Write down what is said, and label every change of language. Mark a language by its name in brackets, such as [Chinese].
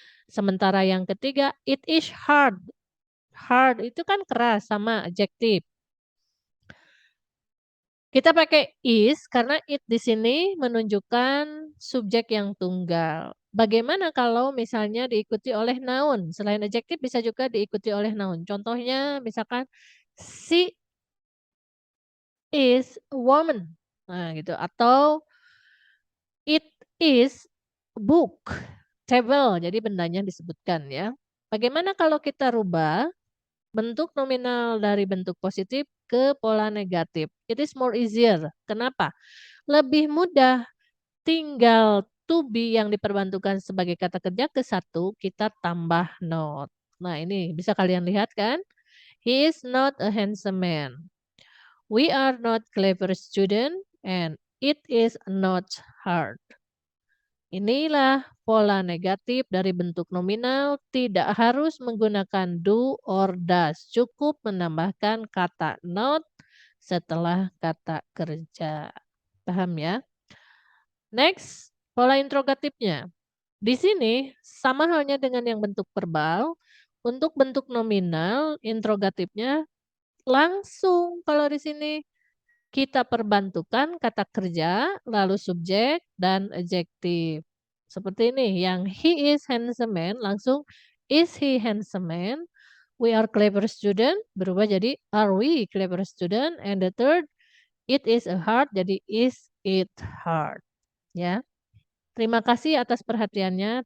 [Indonesian] Sementara yang ketiga, [English] it is hard. [Indonesian] Hard itu kan keras sama adjektif. Kita pakai is karena it di sini menunjukkan subjek yang tunggal. Bagaimana kalau misalnya diikuti oleh noun? Selain adjektif bisa juga diikuti oleh noun. Contohnya misalkan [English] she is a woman. [Indonesian] Nah, gitu. Atau [English] it is book, table. [Indonesian] Jadi bendanya disebutkan ya. Bagaimana kalau kita rubah bentuk nominal dari bentuk positif ke pola negatif? [English] It is more easier. [Indonesian] Kenapa? Lebih mudah, tinggal to be yang diperbantukan sebagai kata kerja ke satu, kita tambah not. Nah, ini bisa kalian lihat kan? [English] He is not a handsome man. We are not clever student and it is not hard. [Indonesian] Inilah pola negatif dari bentuk nominal, tidak harus menggunakan do or does. Cukup menambahkan kata not setelah kata kerja. Paham ya? Next, pola interrogatifnya. Di sini sama halnya dengan yang bentuk verbal. Untuk bentuk nominal, interrogatifnya langsung kalau di sini kita perbantukan kata kerja, lalu subjek dan adjektif. Seperti ini, yang [English] he is handsome man, [Indonesian] langsung [English] is he handsome man? We are clever student, [Indonesian] berubah jadi [English] are we clever student? And the third, it is a hard, jadi is it hard. [Indonesian] Ya, terima kasih atas perhatiannya.